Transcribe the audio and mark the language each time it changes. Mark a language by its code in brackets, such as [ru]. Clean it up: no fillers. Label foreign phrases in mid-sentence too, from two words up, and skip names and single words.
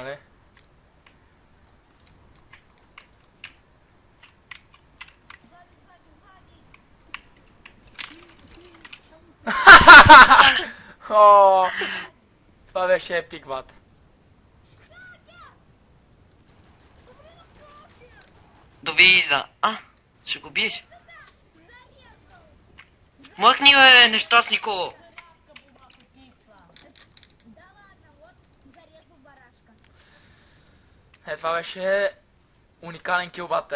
[bg] нали? О, това беше епик, бат. Довижда. Ще го биеш. Мъкни, бе, нещастнико. [ru] Да ладно, вот зарезал барашка. [bg] Това беше уникален кил, бате.